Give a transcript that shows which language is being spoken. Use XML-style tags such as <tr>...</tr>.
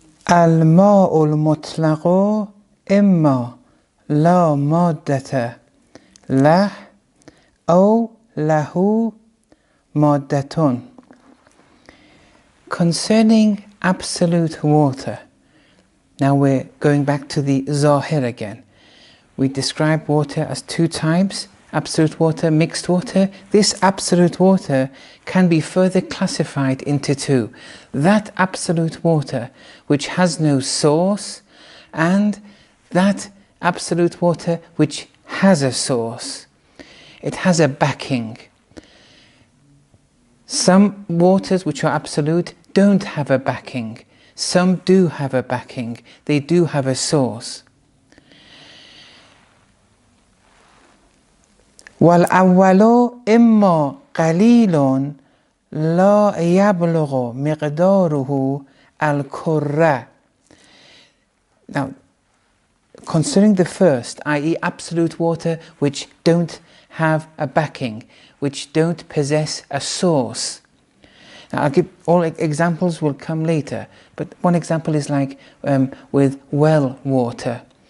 <ar>الماء المطلق إما لا مادة له أو له مادة.</ar> <en>Concerning absolute water, now we're going back to the Zahir again. We describe water as two types: absolute water, mixed water. This absolute water can be further classified into two: that absolute water which has no source, and that absolute water which has a source. It has a backing. Some waters which are absolute don't have a backing. Some do have a backing. They do have a source.</en> <ar>والأول إما قليل لا يبلغ مقداره الكرة.</ar> <en>Now, concerning the first, i.e. absolute water which don't have a backing, which don't possess a source. Now, I'll give all examples will come later, but one example is like with well water.</en>